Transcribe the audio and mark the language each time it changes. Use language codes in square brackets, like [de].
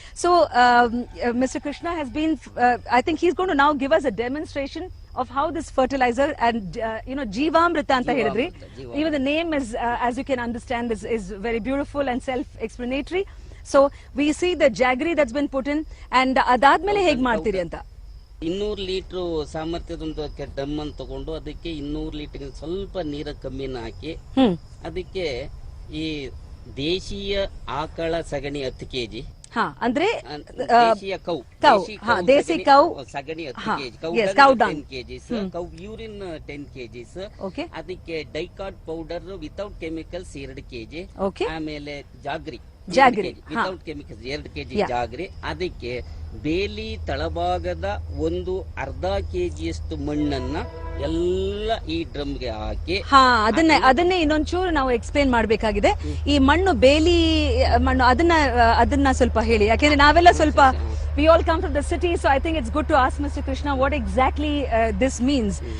[en] So Mr. Krishna has been, I think he's going to now give us a demonstration of how this fertilizer and Jeevamrita [kn] anta helidri. [en] Even the name is, as you can understand, is very beautiful and self-explanatory. So we see the jaggery that's been put in, and [kn] adadmele hege ಮಾಡ್ತೀರಿ ಅಂತ. 200 litre ಸಾಮರ್ಥ್ಯದೊಂದು drum ಅನ್ನು ತಗೊಂಡು ಅದಕ್ಕೆ 200 litre ಸ್ವಲ್ಪ ನೀರ ಕಮ್ಮಿನ ಹಾಕಿ ಅದಕ್ಕೆ ಈ ದೇಶೀಯ ಆಕಳ ಸಗಣಿ 10 kg. ಹಾ ಅಂದ್ರೆ ದೇಶೀಯ ಕೌ ದೇಸಿ ಕೌ ಸಗಣಿ 10 kg. [en] cow 10 dung. kgs. Cow urine 10 kgs. Okay ಅದಕ್ಕೆ ಡೈಕಾಟ್ powder without chemicals 2 kg. Okay ಆಮೇಲೆ jaggery without chemicals 2 kg jaggery. [kn] ಅದಕ್ಕೆ ಬೇಲಿ ತಳಭಾಗದ ಒಂದು ಅರ್ಧ ಕೆಜಿಯಷ್ಟು ಮಣ್ಣನ್ನ ಎಲ್ಲ ಈ ಡ್ರಮ್ಗೆ ಹಾಕಿ ಅದನ್ನೇ ಇನ್ನೊಂಚೂರು ನಾವು ಎಕ್ಸ್ಪ್ಲೇನ್ ಮಾಡಬೇಕಾಗಿದೆ. ಈ ಮಣ್ಣು ಬೇಲಿ ಮಣ್ಣು ಅದನ್ನ ಸ್ವಲ್ಪ ಹೇಳಿ, ಯಾಕೆಂದ್ರೆ ನಾವೆಲ್ಲ ಸ್ವಲ್ಪ [en] we all come from the city, so I think it's good to ask Mr. Krishna what exactly this means.